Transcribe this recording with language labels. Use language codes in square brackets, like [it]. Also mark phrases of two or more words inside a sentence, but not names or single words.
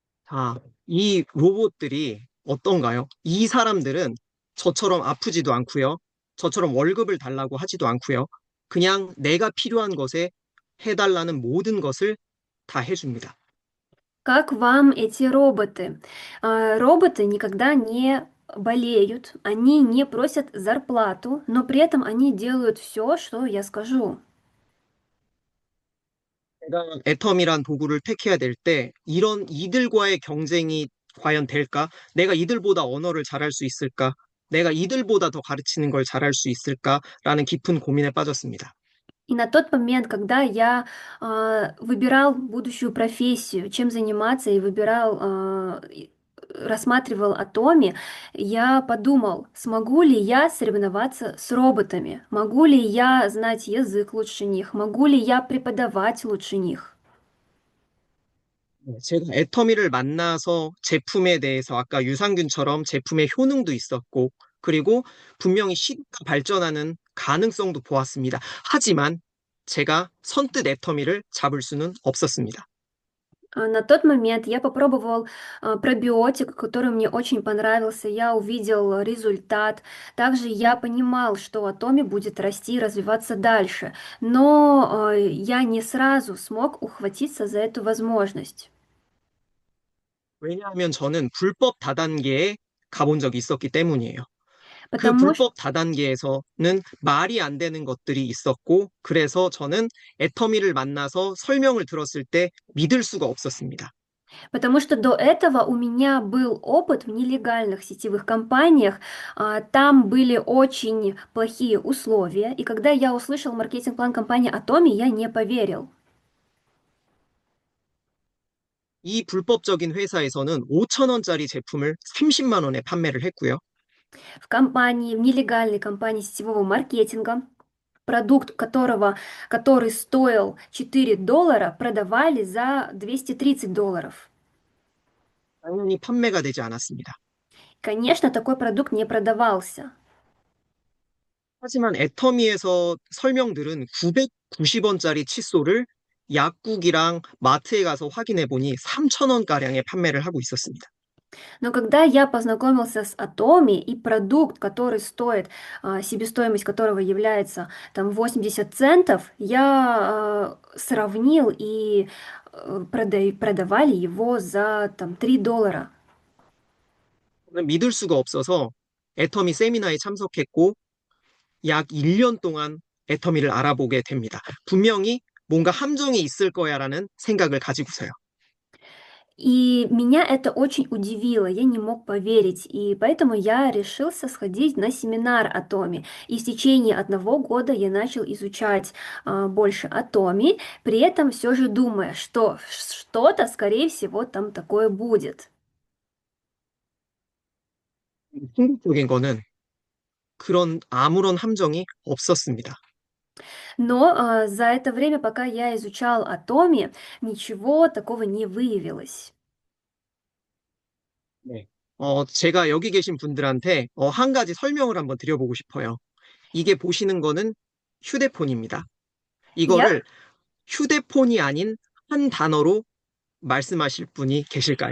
[ko] 아, 이 로봇들이 어떤가요? 이 사람들은 저처럼 아프지도 않고요. 저처럼 월급을 달라고 하지도 않고요. 그냥 내가 필요한 것에 해달라는 모든 것을 다 해줍니다. [ru] Как вам эти роботы? Роботы никогда не болеют, они не просят зарплату, но при этом они делают все, что я скажу. [ko] 내가 애텀이란 도구를 택해야 될 때 이런 이들과의 경쟁이 과연 될까? 내가 이들보다 언어를 잘할 수 있을까? 내가 이들보다 더 가르치는 걸 잘할 수 있을까? 라는 깊은 고민에 빠졌습니다. [ru] И на тот момент, когда я выбирал будущую профессию, чем заниматься, и рассматривал Атоми, я подумал, смогу ли я соревноваться с роботами, могу ли я знать язык лучше них, могу ли я преподавать лучше них. [ko] 네, 제가 애터미를 만나서 제품에 대해서 아까 유산균처럼 제품의 효능도 있었고, 그리고 분명히 시대가 발전하는 가능성도 보았습니다. 하지만 제가 선뜻 애터미를 잡을 수는 없었습니다. [ru] На тот момент я попробовал пробиотик, который мне очень понравился. Я увидел результат. Также я понимал, что Атоми будет расти и развиваться дальше. Но я не сразу смог ухватиться за эту возможность. [ko] 왜냐하면 저는 불법 다단계에 가본 적이 있었기 때문이에요. 그 [ru] Потому [ko] 불법 다단계에서는 말이 안 되는 것들이 있었고, 그래서 저는 애터미를 만나서 설명을 들었을 때 믿을 수가 없었습니다. [ru] Потому что до этого у меня был опыт в нелегальных сетевых компаниях, там были очень плохие условия, и когда я услышал маркетинг-план компании Atomi, я не поверил. [ko] 이 불법적인 회사에서는 5천 원짜리 제품을 30만 원에 판매를 했고요. [ru] В нелегальной компании сетевого маркетинга, продукт который стоил $4, продавали за $230. [ko] 당연히 판매가 되지 않았습니다. [ru] Конечно, такой продукт не продавался. [ko] 하지만 애터미에서 설명들은 990원짜리 칫솔을 약국이랑 마트에 가서 확인해 보니 3천 원가량에 판매를 하고 있었습니다. [ru] Но когда я познакомился с Atomi и продукт, который стоит, себестоимость которого является там 80 центов, я сравнил и продавали его за там $3. [ko] 저는 믿을 수가 없어서 애터미 세미나에 참석했고 약 1년 동안 애터미를 알아보게 됩니다. 분명히 뭔가 함정이 있을 거야라는 생각을 가지고서요. [ru] И меня это очень удивило, я не мог поверить, и поэтому я решился сходить на семинар о Томе. И в течение 1 года я начал изучать больше о Томе, при этом все же думая, что что-то, скорее всего, там такое будет. [ko] 충격적인 거는 그런 아무런 함정이 없었습니다. [ru] Но за это время, пока я изучал о Томе, ничего такого не выявилось. [ko] 네. 제가 여기 계신 분들한테 한 가지 설명을 한번 드려보고 싶어요. 이게 보시는 거는 휴대폰입니다. [ru] Я [ko] 이거를 휴대폰이 아닌 한 단어로 말씀하실 분이 계실까요?